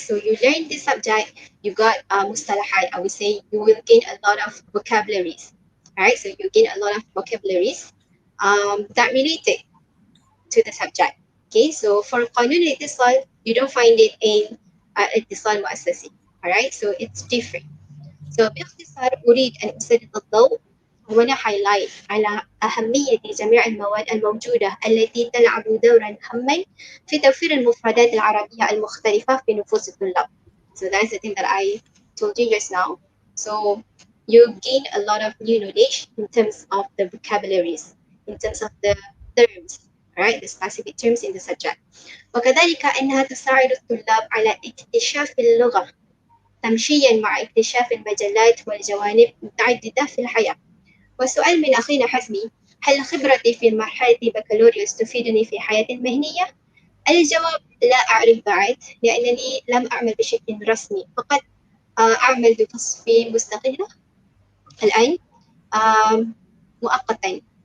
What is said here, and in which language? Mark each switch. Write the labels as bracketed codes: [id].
[en] So you learn this subject, you got mustalahat, I would say you will gain a lot of vocabularies, right? So you gain a lot of vocabularies that related to the subject. Okay, so for قانون الاتصال, you don't find it in اتصال مؤسسي, alright? So it's different. [ar] So باختصار أريد أن أسلط الضوء وأنا highlight على أهمية جميع المواد الموجودة التي تلعب دورا هاما في توفير المفردات العربية المختلفة في نفوس الطلاب. [en] So that's the thing that I told you just now. So you gain a lot of new knowledge in terms of the vocabularies, in terms of the terms, right? The specific terms in the subject. [ar] وكذلك أنها تساعد الطلاب على اكتشاف اللغة تمشيا مع اكتشاف المجالات والجوانب المتعددة في الحياة. والسؤال من أخينا حزمي: هل خبرتي في مرحلة بكالوريوس تفيدني في حياتي المهنية؟ الجواب لا أعرف بعد، لأنني لم أعمل بشكل رسمي، فقط أعمل بتصفي مستقلة الآن مؤقتا.